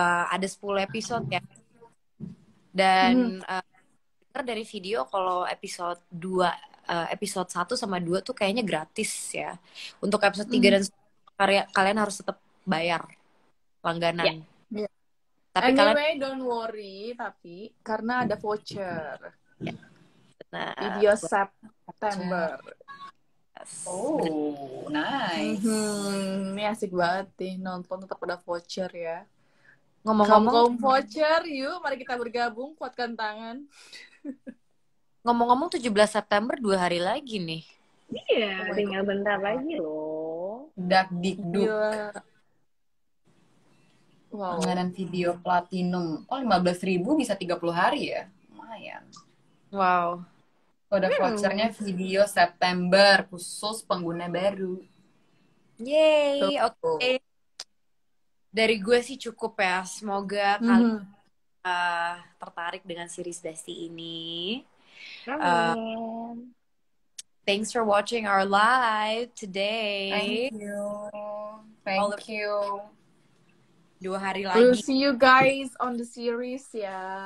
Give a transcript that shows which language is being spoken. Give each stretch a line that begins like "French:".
Indonesian: Ada 10 episode ya. Dan dari video kalau episode 1 sama 2 tuh kayaknya gratis ya. Untuk episode 3 dan kalian harus tetap bayar langganan.
English: Yeah.
Indonesian: Tapi
English: anyway, don't worry,
Indonesian: tapi karena ada voucher. Nah, Video September.
English: Oh, nice.
Indonesian: Ini asik banget nih, nonton tetap ada voucher ya. Ngomong-ngomong voucher, yuk mari kita bergabung, kuatkan tangan. Ngomong-ngomong 17 September 2 hari lagi nih. Iya, tinggal bentar lagi loh. Dakdikduk. Wow. Langganan video platinum. 15.000 bisa 30 hari ya. Lumayan. Wow. Kode vouchernya video September khusus pengguna baru. Yay, oke. Tuh. Dari gue sih cukup ya. Semoga kalian tertarik dengan series Besti ini. Amin.
English: Thanks for watching our live today. Thank you. Thank you.
Indonesian: 2 hari
English: We'll
Indonesian: lagi.
English: see you guys on the series ya.